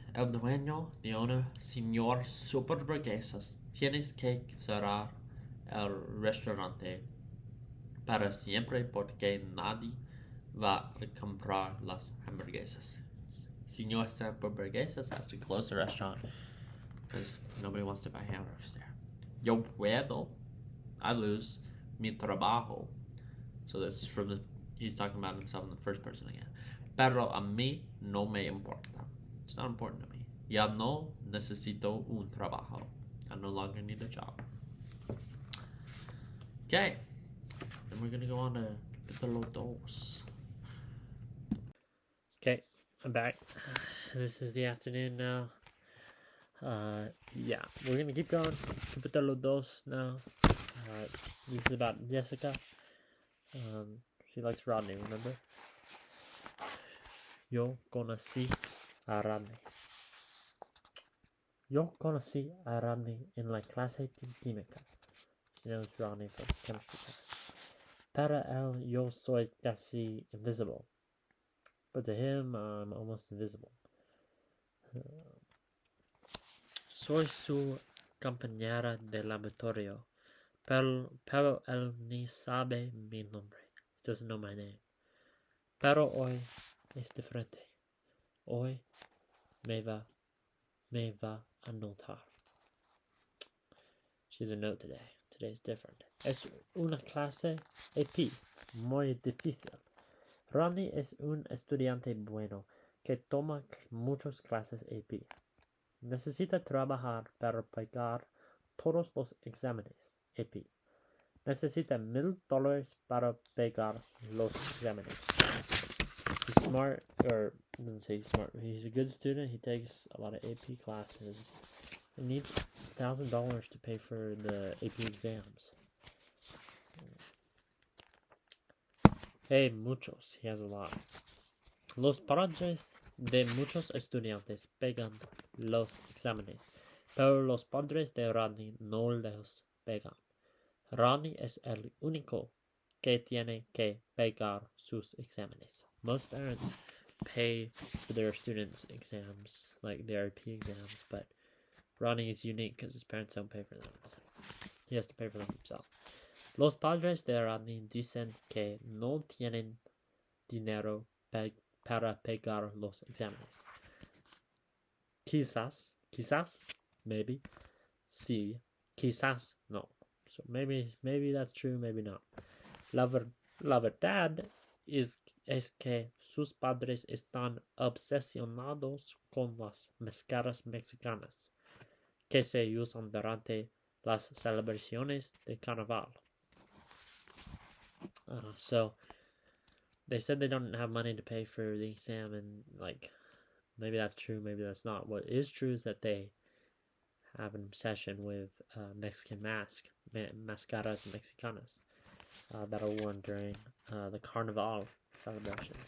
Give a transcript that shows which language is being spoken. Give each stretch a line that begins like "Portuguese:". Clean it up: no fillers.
Spanish: El dueño,
English: the owner,
Spanish: Señor Superburguesas, tienes que cerrar el restaurante para siempre porque nadie va a comprar las hamburguesas.
English: Señor Superburguesas has to close the restaurant because nobody wants to buy hamburgers there.
Spanish: Yo puedo.
English: I lose
Spanish: mi trabajo.
English: So this is from the, he's talking about himself in the first person again.
Spanish: Pero a mí no me importa.
English: It's not important to me.
Spanish: Ya no necesito un trabajo.
English: I no longer need a job. Okay. Then we're going to go on to capítulo 2. Okay, I'm back. This is the afternoon now. Yeah, we're going to keep going. Capítulo 2 now. This is about Jessica. She likes Rodney, remember?
Spanish: Yo conocí a Rodney. Yo conocí a Rodney en la clase de química.
English: She knows Rodney from chemistry class.
Spanish: Para él, yo soy casi invisible.
English: But to him, I'm almost invisible.
Spanish: Soy su compañera de laboratorio. Pero él ni sabe mi nombre.
English: He doesn't know my name.
Spanish: Pero hoy es diferente. Hoy me va a notar.
English: She's a note today. Today's different.
Spanish: Es una clase AP muy difícil. Ronnie es un estudiante bueno que toma muchas clases AP. Necesita trabajar para pagar todos los exámenes AP. Necesita $1,000 para pagar los exámenes.
English: He's smart, or doesn't say he's smart. He's a good student. He takes a lot of AP classes. He needs $1,000 to pay for the AP exams.
Spanish: Hey, muchos.
English: He has a lot.
Spanish: Los padres de muchos estudiantes pagan los exámenes, pero los padres de Rodney no los pagan. Rodney es el único que tiene que pagar sus exámenes.
English: Most parents pay for their students' exams, like their AP exams, but Rodney is unique because his parents don't pay for them. So he has to pay for them himself.
Spanish: Los padres de Rodney dicen que no tienen dinero para pagar los exámenes. Quizás, maybe, sí, quizás no.
English: So maybe that's true, maybe not.
Spanish: La verdad es que sus padres están obsesionados con las máscaras mexicanas que se usan durante las celebraciones de carnaval.
English: So they said they don't have money to pay for the exam, and like maybe that's true, maybe that's not. What is true is that they have an obsession with Mexican
Spanish: máscaras mexicanas
English: that are worn during the Carnival celebration.